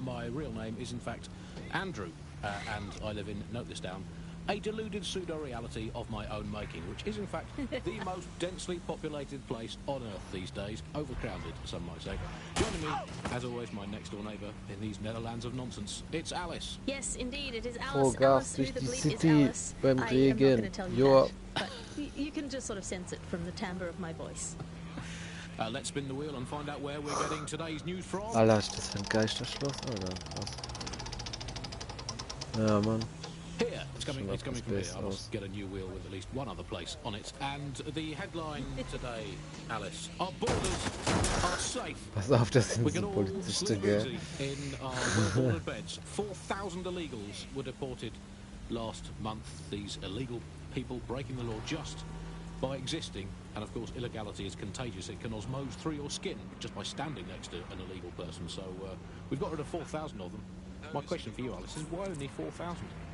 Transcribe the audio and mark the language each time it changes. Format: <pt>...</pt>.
<en>My real name is, in fact, Andrew, and I live in, note this down, a deluded pseudo-reality of my own making, which is, in fact, the most densely populated place on Earth these days. Overcrowded, some might say. Joining me, as always, my next-door neighbour in these Netherlands of nonsense. It's Alice. Yes, indeed, it is Alice.</en> <de>Vollgas durch die City beim Regen. Joa.</de> <en>But you can just sort of sense it from the timbre of my voice. Let's spin the wheel and find out where we're getting today's news from.</en> <de>Alter, ist das für ein Geisterschloss? Alter, was? Ja, Mann.</de> <en>Here, it's coming from here. I must get a new wheel with at least one other place on it. And the headline today, Alice, our borders are safe.</en> <de>Pass auf, das sind so Polizisten, gell?</de> <en>In our well-bordered beds. 4,000 illegals were deported last month. These illegal people breaking the law just by existing. And of course, illegality is contagious. It can osmose through your skin just by standing next to an illegal person. So we've got rid of 4,000 of them. My question for you, Alice, is why only 4,000?</en>